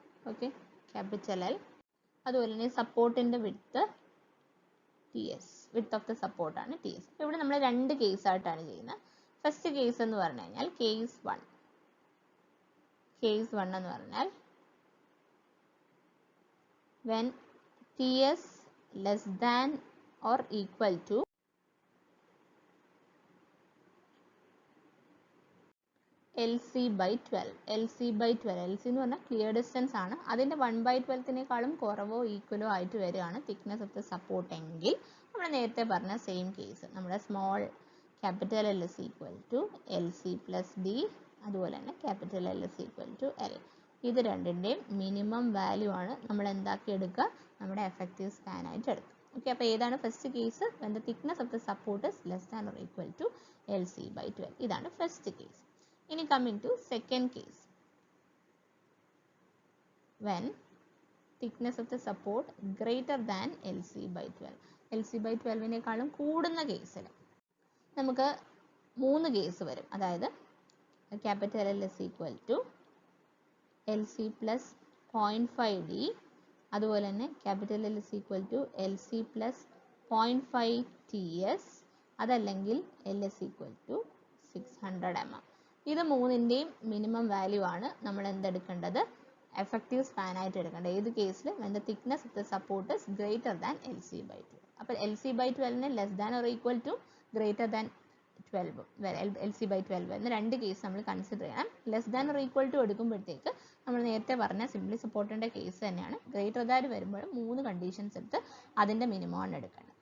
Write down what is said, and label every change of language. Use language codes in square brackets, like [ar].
[ml] Okay, capital L. അതുപോലെ തന്നെ സപ്പോർട്ടിൻ്റെ width T S, width of the സപ്പോർട്ടാണ് ടി എസ്. ഇവിടെ നമ്മൾ രണ്ട് കേസായിട്ടാണ് ചെയ്യുന്നത്. ഫസ്റ്റ് കേസ് എന്ന് പറഞ്ഞു കഴിഞ്ഞാൽ കേസ് വൺ. കേസ് വൺ എന്ന് പറഞ്ഞാൽ [en] when ts less than or equal to LC by 12. [ml] LC by 12. LC എന്ന് പറഞ്ഞാൽ ക്ലിയർ ഡിസ്റ്റൻസ് ആണ്. അതിൻ്റെ 1/12 കുറവോ ഈക്വലോ ആയിട്ട് വരികയാണ് തിക്നെസ് ഓഫ് ദ സപ്പോർട്ട് എങ്കിൽ നമ്മൾ നേരത്തെ പറഞ്ഞ സെയിം കേസ്, നമ്മുടെ small capital L is equal to L C plus D, അതുപോലെ തന്നെ capital L is equal to L. ഇത് രണ്ടിൻ്റെയും മിനിമം വാല്യൂ ആണ് നമ്മൾ എന്താക്കി എടുക്കുക, നമ്മുടെ എഫക്റ്റീവ് സ്പാൻ ആയിട്ട് എടുക്കുക. ഓക്കെ, അപ്പോൾ ഏതാണ് first case? [en] when the thickness of the support is less than or equal to LC by 12. [ml] ഇതാണ് ഫസ്റ്റ് കേസ്. ഇനി [en] coming to second case, when thickness of the support greater than LC by 12. [ml] LC by 12-നേക്കാളും കൂടുന്ന കേസിൽ നമുക്ക് മൂന്ന് case വരും. അതായത് capital L is equal to L C plus 0.5 D, അതുപോലെ തന്നെ capital L is equal to L C plus 0.5 T S, അതല്ലെങ്കിൽ L is equal to 600 mm. ഇത് മൂന്നിൻ്റെയും മിനിമം വാല്യൂ ആണ് നമ്മൾ എന്തെടുക്കേണ്ടത്, എഫക്റ്റീവ് സ്പാൻ ആയിട്ട് എടുക്കേണ്ടത്. ഏത് കേസിൽ? [en] when the thickness of the support is greater than LC by 12. [ml] അപ്പോൾ LC by 12-നെ less than or equal two greater than 12, LC by 12 എന്ന രണ്ട് കേസ് നമ്മൾ കൺസിഡർ ചെയ്യണം. Less than or equal to എടുക്കുമ്പോഴത്തേക്ക് നമ്മൾ നേരത്തെ പറഞ്ഞ സിംപ്ലി സപ്പോർട്ടിൻ്റെ കേസ് തന്നെയാണ്. Greater than വരുമ്പോൾ മൂന്ന് കണ്ടീഷൻസ് എടുത്ത് അതിൻ്റെ മിനിമം ആണ് എടുക്കേണ്ടത്.